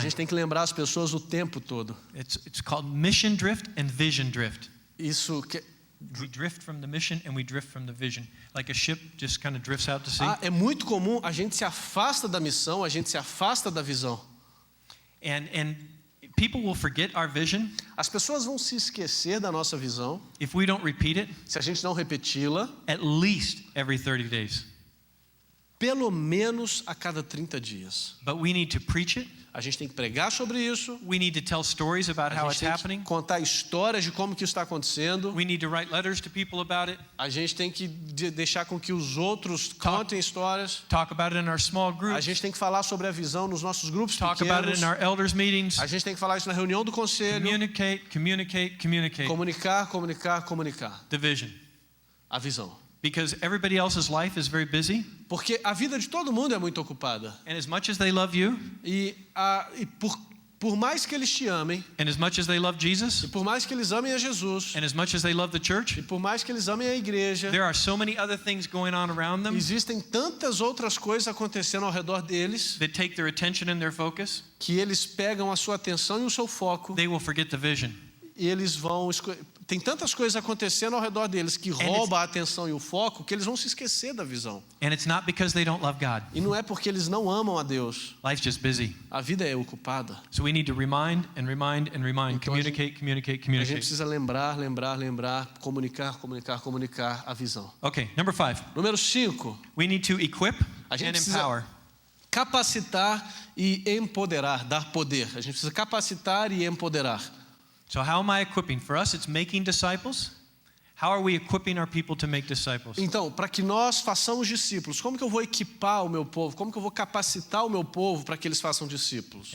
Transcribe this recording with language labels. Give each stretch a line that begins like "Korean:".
Portuguese: gente tem que lembrar as pessoas o tempo todo.
English: It's called mission drift and vision drift.
Portuguese: Isso que
English: We drift from the mission and we drift from the vision. Like a ship just kind of drifts out to sea.
Portuguese: é muito comum, a gente se afasta da missão, a gente se afasta da visão.
English: And people will forget our vision
Portuguese: As pessoas vão se esquecer da nossa visão
English: if we don't repeat it
Portuguese: se a gente não repeti-la
English: at least every 30 days.
Portuguese: pelo menos a cada 30 dias.
English: But we need to preach it.
Portuguese: A gente tem que pregar sobre isso.
English: We need to tell stories about how
Portuguese: A
English: it's
Portuguese: gente tem
English: happening.
Portuguese: que contar histórias de como que isso está acontecendo.
English: We need to write letters to people about it.
Portuguese: A gente tem que deixar com que os outros contem histórias.
English: Talk about it in our small
Portuguese: A
English: groups.
Portuguese: gente tem que falar sobre a visão nos nossos grupos
English: Talk about it
Portuguese: pequenos.
English: in our elders meetings.
Portuguese: A gente tem que falar isso na reunião do conselho.
English: Communicate.
Portuguese: Comunicar.
English: The vision.
Portuguese: A visão.
English: Because everybody else's life is very busy.
Portuguese: Porque a vida de todo mundo é muito ocupada.
English: And as much as they love you,
Portuguese: E por mais que eles te amem,
English: and as much as they love Jesus,
Portuguese: e por mais que eles amem a Jesus,
English: and as much as they love the church,
Portuguese: e por mais que eles amem a igreja,
English: there are so many other things going on around them
Portuguese: existem tantas outras coisas acontecendo ao redor deles
English: that take their attention and their focus.
Portuguese: que eles pegam a sua atenção e o seu foco
English: They will forget the vision.
Portuguese: e eles vão tem tantas coisas acontecendo ao redor deles que roubam a atenção e o foco que eles vão se esquecer da visão.
English: And it's not because they don't love God.
Portuguese: E não é porque eles não amam a Deus.
English: Life's just busy.
Portuguese: A vida é ocupada.
English: So we need to remind.
Portuguese: Então, a gente precisa lembrar, comunicar a visão.
English: Okay, number 5.
Portuguese: Número 5,
English: We need to equip
Portuguese: a gente
English: and
Portuguese: precisa
English: empower.
Portuguese: capacitar e empoderar, dar poder. A gente precisa capacitar e empoderar.
English: So how am I equipping? For us, it's making disciples. How are we equipping our people to make disciples?
Portuguese: Então, para que nós façamos discípulos, como que eu vou equipar o meu povo? Como que eu vou capacitar o meu povo para que eles façam discípulos?